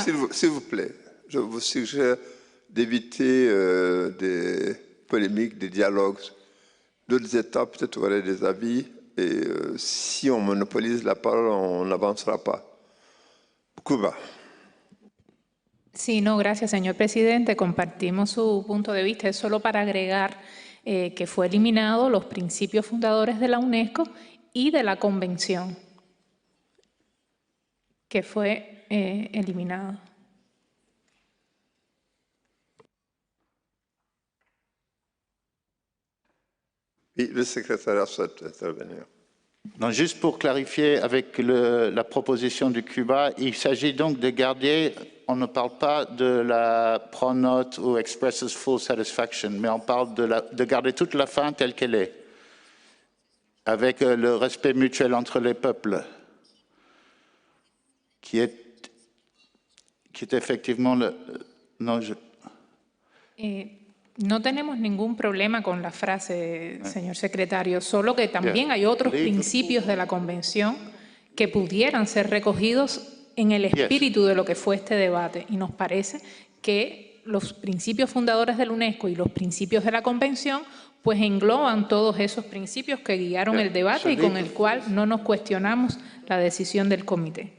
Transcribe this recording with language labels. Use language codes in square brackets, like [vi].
[fr] s'il vous plaît, je vous suggère d'éviter des polémiques, des dialogues. D'autres États peut-être auraient des avis et si on monopolise la parole, on n'avancera pas. Cuba. [es] Sí, no, gracias, señor presidente. Compartimos su punto de vista. Es solo para agregar que fue eliminado los principios fundadores de la UNESCO y de la Convención, que fue eliminado. [fr] Oui, le secrétariat souhaite intervenir. Non, juste pour clarifier avec la proposition du Cuba, il s'agit donc de garder, on ne parle pas de la pronote ou [en] expresses full satisfaction, [fr] mais on parle de garder toute la fin telle qu'elle est, avec le respect mutuel entre les peuples, qui est qui est effectivement le... Non, [es] No tenemos ningún problema con la frase, señor secretario, solo que también hay otros principios de la Convención que pudieran ser recogidos en el espíritu de lo que fue este debate. Y nos parece que los principios fundadores de la UNESCO y los principios de la Convención pues engloban todos esos principios que guiaron el debate y con el cual no nos cuestionamos la decisión del comité.